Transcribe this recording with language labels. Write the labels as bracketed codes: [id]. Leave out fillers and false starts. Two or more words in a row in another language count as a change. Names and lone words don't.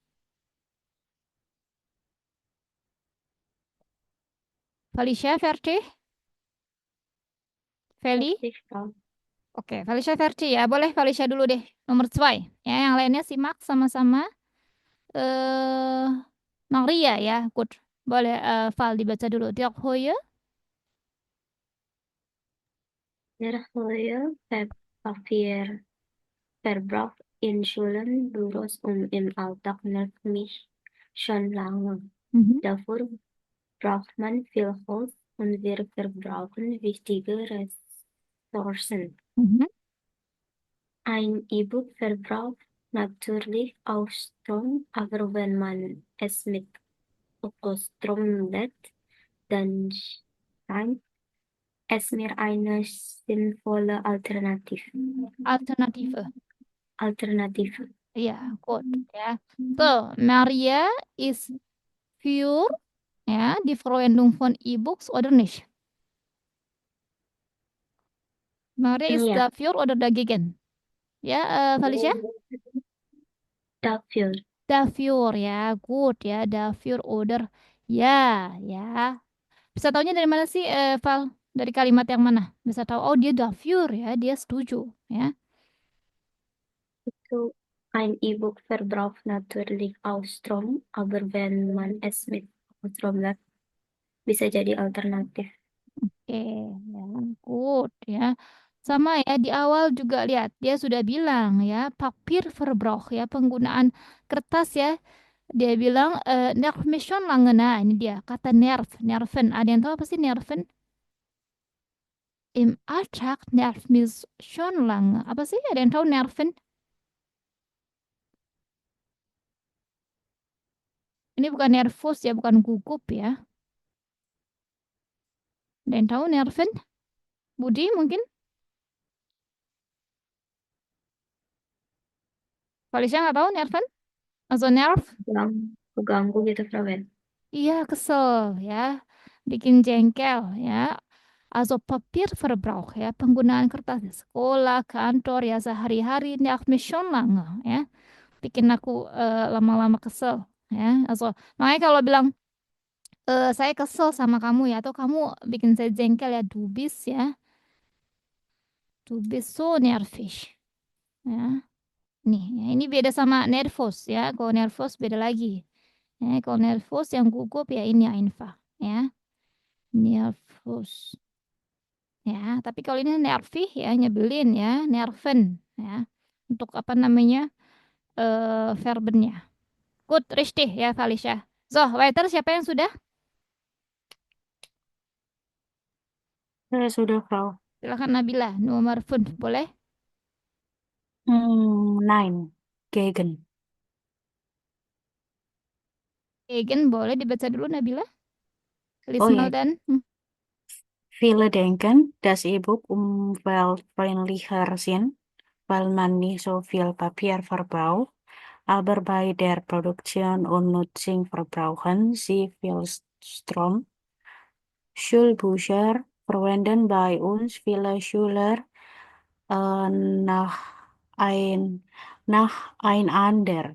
[de] Felicia, Fertig, Feli. [id] Aktif, Frau. Oke, Felicia Ferti ya. Boleh Felicia dulu deh. Nomor 2. Ya, yang lainnya simak sama-sama. Eh, Maria ya. Good. Boleh Val dibaca dulu. [de] Dirk Hoye. Der Hohe Verbrauch in Schulen, Büros und im Alltag nervt mich schon lange. Mhm. Dafür braucht man viel Holz und wir verbrauchen wichtige Ressourcen. Mhm. Ein E-Book verbraucht natürlich auch Strom, aber wenn man es mit Ökostrom lädt, dann scheint es mir eine sinnvolle Alternative. Alternative. Ya, good ya. Tuh, Maria is für ya die Verwendung von E-Books oder nicht? Maria ist Ja, dafür oder dagegen? Ya, Felicia? dafür. Dafür ya. Good ya. Dafür oder ya, ya. [id] Bisa taunya dari mana sih, Val? Dari kalimat yang mana? Bisa tahu, oh dia dafür ya, dia setuju ya. So, ein E-Book verbraucht natürlich auch Strom, aber wenn man es mit Strom lädt, bisa jadi alternatif. Oke, ya, good ya. Sama ya, di awal juga lihat, dia sudah bilang ya, Papierverbrauch ya, penggunaan kertas ya. Dia bilang, [de] nerv mich schon lange. [id] Nah, ini dia, kata nerven. Ada yang tahu apa sih nerven? [de] Im Alltag nervt mich schon lange. [id] Apa sih? Ada yang tahu nerven? Ini bukan nervous ya, bukan gugup ya. Ada yang tahu nerven? Budi mungkin? Felicia nggak tahu nerven? Atau nerve? Keganggu gitu, Frawen. Iya, kesel ya. Bikin jengkel ya. [de] Also Papierverbrauch [id] ya. Penggunaan kertas di sekolah, kantor ya sehari-hari. [de] Nervt mich schon lange ya. [id] Bikin aku lama-lama kesel ya. Also, makanya kalau bilang saya kesel sama kamu ya. Atau kamu bikin saya jengkel ya. [de] Du bist ya. Du bist so nervig. [id] Ya. Nih, ya, ini beda sama nervous ya. Kalau nervous beda lagi. Ya, kalau nervous yang gugup ya ini einfach ya. Nervous. Ya, tapi kalau ini nervih ya nyebelin ya, nerven ya. Untuk apa namanya? Verbennya. Good, richtig ya Felicia. [de] So, weiter [id] siapa yang sudah? Saya sudah, Frau. Silakan Nabila, nomor 5, boleh? [de] Nine. Gegen. [id] Egen boleh dibaca dulu Nabila. Oh Lismel ya, dan [de] viele denken, das E-Book umweltfreundlicher sind, weil man nicht so viel Papier verbraucht. Aber bei der Produktion und Nutzung verbrauchen sie viel Strom. Schulbücher verwenden bei uns viele Schüler äh, nach ein, nacheinander.